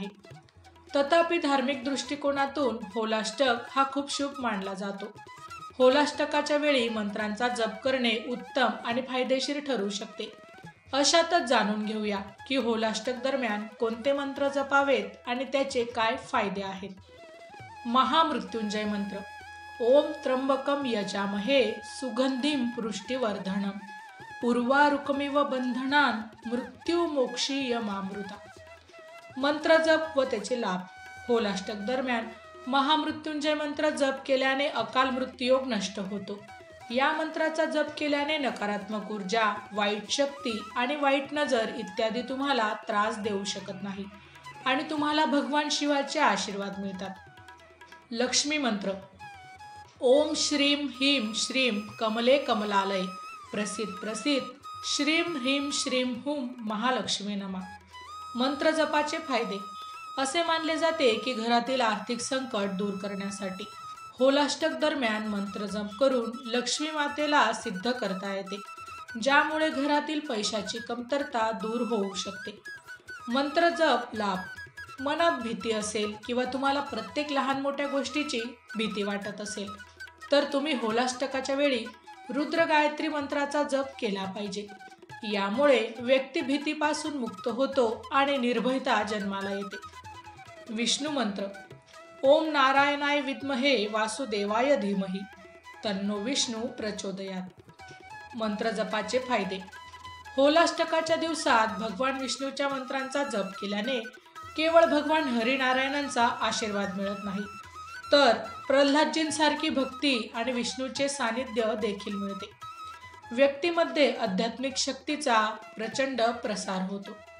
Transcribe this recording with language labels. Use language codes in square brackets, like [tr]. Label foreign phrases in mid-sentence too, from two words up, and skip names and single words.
[mr] तथापि धार्मिक दृष्टिकोनातून होलाष्टक हा खूप शुभ मानला जातो. होलाष्टकाच्या वेळी मंत्रांचा जप करणे उत्तम आणि फायदेशीर ठरू शकते. अशातच जाणून घेऊया की होलाष्टक दरम्यान कोणते मंत्र जपावेत आणि त्याचे काय फायदे आहेत. महामृत्युंजय मंत्र. [sa] ओम त्र्यंबकम यजामहे सुगंधिं पुष्टिवर्धनम् उर्वारुकमिव बंधनान् मृत्युमोक्षीयमामृता. [mr] मंत्र जप व त्याचे लाभ. होलाष्टक दरम्यान महामृत्युंजय मंत्र जप केल्याने अकाल मृत्यूयोग नष्ट होतो. या मंत्राचा जप केल्याने नकारात्मक ऊर्जा, वाईट शक्ती आणि वाईट नजर इत्यादी तुम्हाला त्रास देऊ शकत नाही आणि तुम्हाला भगवान शिवाचे आशीर्वाद मिळतात. लक्ष्मी मंत्र. [sa] ओम श्रीं ह्रीं श्रीं कमले कमलालय प्रसिद्ध प्रसिद्ध श्रीं ह्रीं श्रीं हुं महालक्ष्मी नमः. [mr] मंत्र जपाचे फायदे. असे मानले जाते की घरातील आर्थिक संकट दूर करण्यासाठी होलाष्टक दरम्यान मंत्र जप करून लक्ष्मी मातेला सिद्ध करता येते, ज्यामुळे घरातील पैशाची कमतरता दूर होऊ शकते. मंत्र जप लाभ. मनात भीती असेल किंवा तुम्हाला प्रत्येक लहान मोठ्या गोष्टीची भीती वाटत असेल तर तुम्ही होलाष्टकाच्या वेळी रुद्र गायत्री मंत्राचा जप केला पाहिजे. यामुळे व्यक्ती भीतीपासून मुक्त होतो आणि निर्भयता जन्माला येते. विष्णू मंत्र. [sa] ओम नारायणाय विद्महे वासुदेवाय धीमहि तन्नो विष्णू प्रचोदयात. [mr] मंत्र जपाचे फायदे. होलाष्टकाच्या दिवसात भगवान विष्णूच्या मंत्रांचा जप केल्याने केवळ भगवान हरिनारायणांचा आशीर्वाद मिळत नाही, तर प्रल्हादजींसारखी भक्ती आणि विष्णूचे सानिध्य देखील मिळते. व्यक्तीमध्ये आध्यात्मिक शक्तीचा प्रचंड प्रसार होतो.